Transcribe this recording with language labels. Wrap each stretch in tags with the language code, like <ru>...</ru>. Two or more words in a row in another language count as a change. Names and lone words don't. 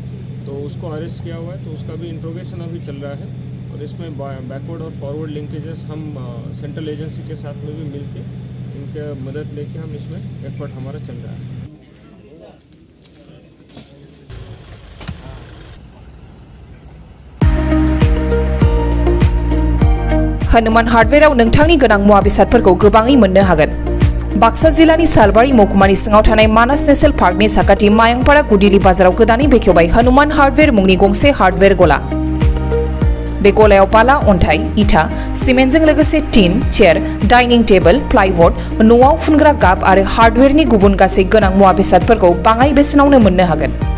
<hi>तो उसको अरेस्ट किया हुआ है, तो उसका भी इंट्रोगेशन अभी चल रहा है, और इसमें बैकवर्ड और</hi> <en>forward linkages</en> <hi>हम</hi> <en>central agency</en> <hi>के साथ में भी मिलके इनके मदद लेके हम इसमें एफर्ट हमारा चल रहा है।</hi> <brx>हनुमान हार्डवेराव नोंथांनि गोनां मुवा बेसादफोरखौ गोबाङै मोननो हागोन। बाक्सा जिल्लानि सालबारि महकुमानि सिङाव थानाय मानास नेशनेल पार्कनि साखाथि मायंपारा गुदिली बाजाराव गोदानै बेखेवबाय हनुमान हार्डवेर मुंनि गंसे हार्डवेर गला। बे गलायाव बाला, अन्थाइ, इटा, सिमेन्टजों लोगोसे टिन, चेयार,</brx> <en>dining table,</en> <brx>प्लाइबोर्ड, न'आव फुनग्रा गाब आरो हार्डवेरनि गुबुन गासै गोनां मुवा बेसादफोरखौ बाङाइ बेसेनावनो मोननो हागोन।</brx>